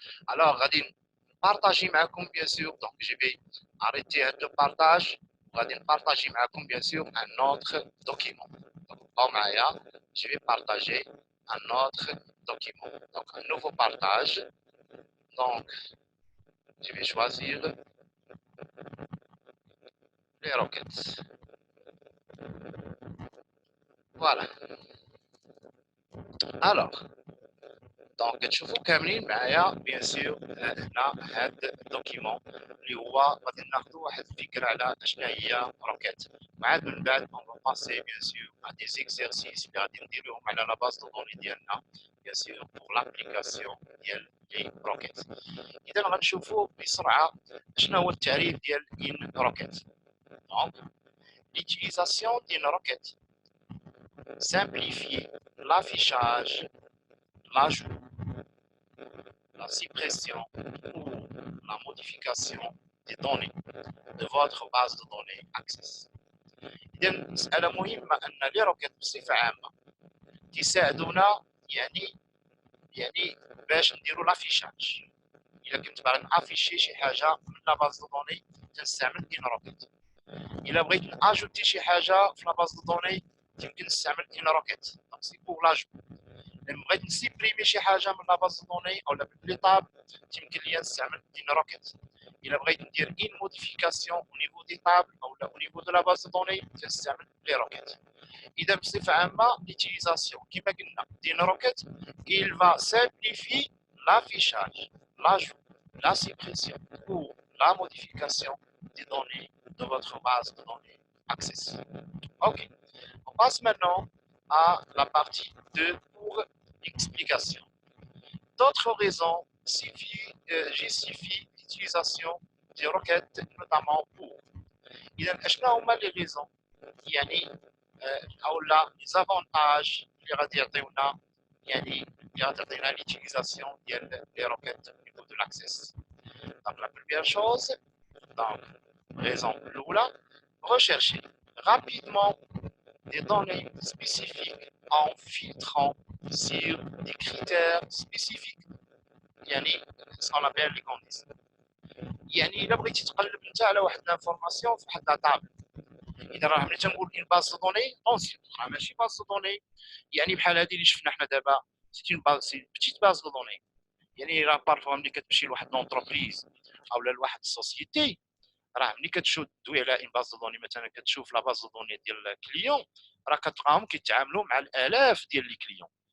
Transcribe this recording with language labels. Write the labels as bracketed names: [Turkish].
[Arabic] الوغ غادي نبارطاجي معكم بيان سور. دونك جي في arrêter هاد لو بارطاج وغادي نبارطاجي معكم بيان سور ان اوتر دوكيمون. دونك بقاو معايا جي في بارطاجي ان اوتر دوكيمون. [French] دونك un nouveau partage. Donc je vais choisir les roquettes. Voilà. [Arabic] Alors دونك تشوفوا كاملين معايا بيان سور هنا هاد الدوكيمون اللي هو غادي ناخذوا واحد الفكره على شنو هي روكيت. وعاد من بعد اون باسي بيان سور ا دي زيكزيرسيس اللي غادي نديروهم على لا باز دو دوني ديالنا بيان سور بور لابليكاسيون ديال لي روكيت. اذا غنشوفوا بسرعه شنو هو التعريف ديال ان روكيت. [French] دونك l'utilisation d'une requête simplifie l'affichage, l'ajout, la suppression ou la modification des données de votre base de données Access. [Arabic] إذا مسألة مهمة أن لي روكيت بصفة عامة تساعدونا يعني باش نديرو لافيشاج. إلا كنت باغي نافيشي شي حاجة من لا باز دو دوني تنستعمل ان روكيت. إلا بغيت ناجوتي شي حاجة في لا باز دو دوني يمكن نستعمل ان روكيت. دونك سي بور لاجو. لما بغيت نسيبريمي شي حاجه من لا باز دوني او لي طاب يمكن لي نستعمل ان روكيت. الا بغيت ندير ان موديفيكاسيون او نيفو دي طاب او او نيفو دو لا باز دوني تنستعمل لي روكيت. اذا بصفه عامه ليتيليزاسيون كما قلنا دين روكيت [French] il va simplifier l'affichage, l'ajout, la suppression ou la modification des données de votre base de données Access. Ok, on passe maintenant à la partie 2 pour explication. d'autres raisons justifient l'utilisation des roquettes, notamment pour. [Arabic] إذا أشنا هما les raisons يعني أو لا les avantages اللي غادي يعطيونا يعني اللي غادي تعطينا l'utilisation ديال les roquettes [French] au niveau de l'access. Donc la première chose, donc raison الأولى, rechercher rapidement des données spécifiques en filtrant sur des critères spécifiques. يعني ce qu'on appelle les conditions. [Arabic] يعني الا بغيتي تقلب انت على واحد لانفورماسيون في واحد لاطابل، اذا راه ملي تنقول اون باز دو دوني اونسيون راه ماشي باز دو دوني يعني بحال هذه اللي شفنا حنا دابا سي اون باز سي بتيت باز دو دوني. يعني راه بارفوا ملي كتمشي لواحد لونتربريز او لواحد السوسيتي راه ملي كتشوفي على اون باز دو دوني مثلا كتشوف لا باز دو دوني ديال الكليون راه كتلقاهم كيتعاملوا مع الالاف ديال لي كليون.